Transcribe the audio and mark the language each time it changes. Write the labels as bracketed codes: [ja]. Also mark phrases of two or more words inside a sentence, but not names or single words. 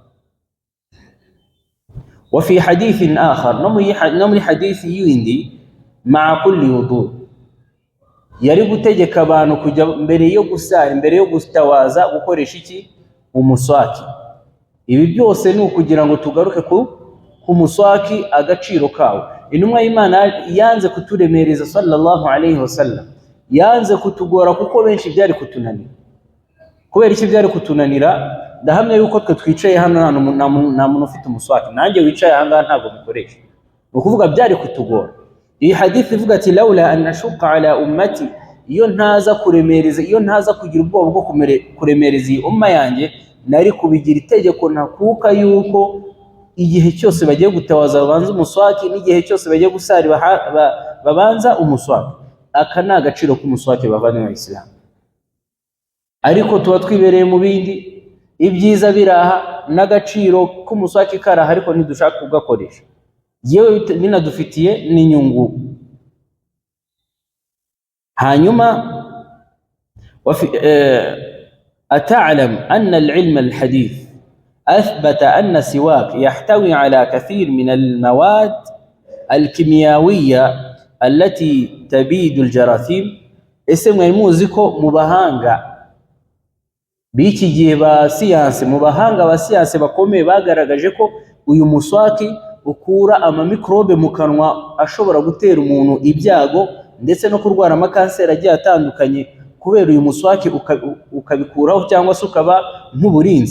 [ar] وفي حديث آخر, [rw] no muri hadithi yindi, [ar] مع كل وضوء, [rw] yari gutegeka abantu kujya mbere yo gusari, mbere yo gutawaza gukoresha iki? Umuswaki. Ibi byose ni ukugira ngo tugaruke ku muswaki agaciro kawo. Intumwa y'Imana yanze kuturemereza [ar] صلى الله عليه وسلم, [rw] yanze kutugora kuko benshi byari kutunanira. Kubera iki byari kutunanira? Ndahamya yuko twe twicaye hano nta muntu ufite umuswaki, nanjye wicaye aha ngaha ntabwo mukoresha. Ni ukuvuga byari kutugora. Iyi hadithi ivuga ati [ar] لولا أن أشق على أمتي, [rw] iyo ntaza kuremereza, iyo ntaza kugira ubwoba bwo kuremereza iyi umma yanjye, nari kubigira itegeko ntakuka yuko igihe cyose bagiye gutawaza babanza umuswaki, n'igihe cyose bagiye gusari babanza umuswaki. Aka ni agaciro k'umuswaki bavandimwe b'Isilamu. Ariko tuba twibereye mu bindi, ibyiza biraha n'agaciro k'umuswaki karaha, ariko ntidushaka kugakoresha. Yewe binadufitiye n'inyungu. [ar] hanyuma أتعلم أن العلم الحديث أثبت أن السواك يحتوي على كثير من المواد الكيميائية التي تبيد الجراثيم. اسم الموزيكو [rw] مبahanga biki gihe ba siyanse, mubahanga ba siyanse bakomeye bagaragaje ko uyu muswaki ukura amamikrobe mu kanwa ashobora gutera umuntu ibyago ndetse no kurwara amakanseri agiye atandukanye, kubera uyu muswaki ukabikuraho cyangwa se ukaba nk'uburinzi.